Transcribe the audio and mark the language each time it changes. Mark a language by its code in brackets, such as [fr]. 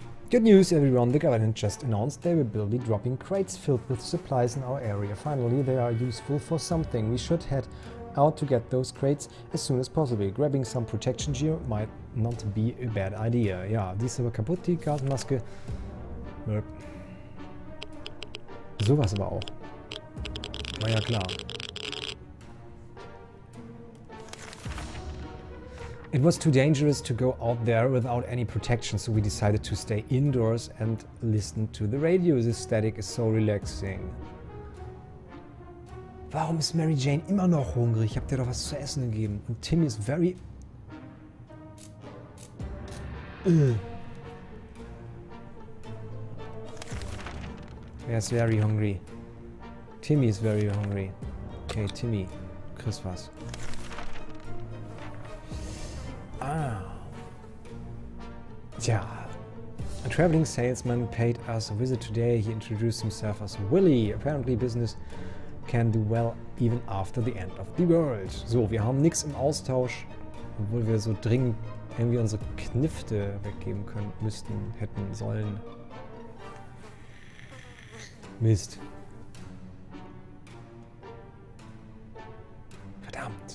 [en] Good news, everyone. The government just announced they will be dropping crates filled with supplies in our area. Finally, they are useful for something. We should head out to get those crates as soon as possible. Grabbing some protection gear might not be a bad idea. [de] Ja, die ist aber kaputt, die Gasmaske. Sowas aber auch. War ja klar. [en] It was too dangerous to go out there without any protection, so we decided to stay indoors and listen to the radio. The static is so relaxing. [de] Warum ist Mary Jane immer noch hungrig? Ich hab dir doch was zu essen gegeben. Und Timmy ist [en] very... [de] Er ist [en] very hungry. Timmy is very hungry. [de] Okay, Timmy, du kriegst was. Ah. Tja. [en] A traveling salesman paid us a visit today. He introduced himself as Willy. Apparently business can do well even after the end of the world. [de] So, wir haben nichts im Austausch, obwohl wir so dringend irgendwie unsere Knifte weggeben können, müssten, hätten, sollen. Mist. Verdammt.